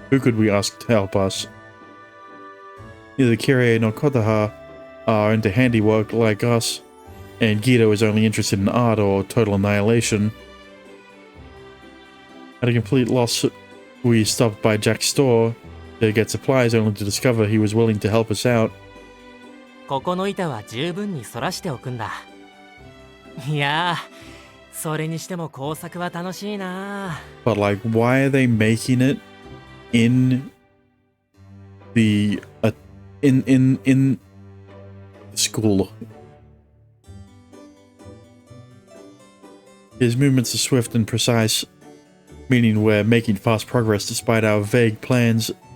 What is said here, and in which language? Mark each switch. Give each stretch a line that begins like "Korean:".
English: Who could we ask to help us? Neither Kirie nor Kotaha are into handiwork like us, and Guido is only interested in art or total annihilation. At a complete loss, we stopped by Jack's store to get supplies, only to discover he was willing to help us out.
Japanese: ここの板は十分に反らしておくんだ。いやー、それにしても工作は楽しいな。
English: But like, why are they making it in the in school? His movements are swift and precise, meaning we're making fast progress despite our vague plans.